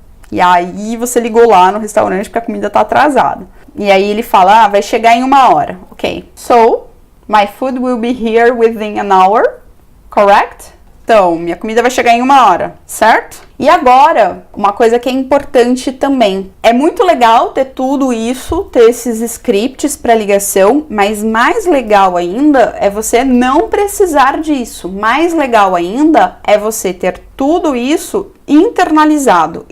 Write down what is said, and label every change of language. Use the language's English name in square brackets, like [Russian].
[Portuguese] E aí você ligou lá no restaurante porque a comida tá atrasada. E aí ele fala, vai chegar em 1 hora. Ok. [English] So, my food will be here within an hour. Correct? [Portuguese] Então, minha comida vai chegar em 1 hora, certo? E agora, uma coisa que é importante também. É muito legal ter tudo isso, ter esses scripts para ligação, mas mais legal ainda é você não precisar disso. Mais legal ainda é você ter tudo isso internalizado.